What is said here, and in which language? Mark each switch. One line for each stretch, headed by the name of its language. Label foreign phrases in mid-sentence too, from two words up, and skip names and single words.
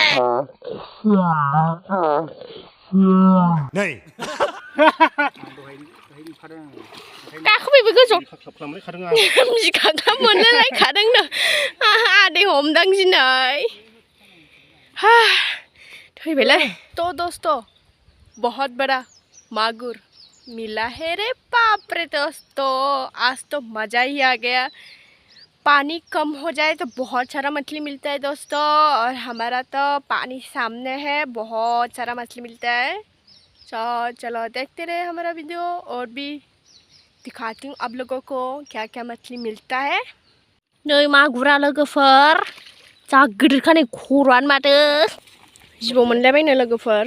Bodo: नै गाखोफैबो गोजौ खालामलायखादों बिखाखा मोनलायलायखादोंनो आदै हमदां दिनै थैबायलै
Hindi: तो दोस्तों बहुत बड़ा मागुर मिला है रे बाप रे दोस्तों आज तो मज़ा ही आ गया पानी कम हो जाए तो बहुत सारा मछली मिलता है दोस्तों और हमारा तो पानी सामने है बहुत सारा मछली मिलता है तो चलो देखते रहे हमारा वीडियो और भी दिखाती हूँ आप लोगों को क्या क्या मछली मिलता है
Bodo: नै मागुरा लोगोफोर जा गिदिरखा नै खर'आनो माथो जिबौ मोनलायबायनो लोगोफोर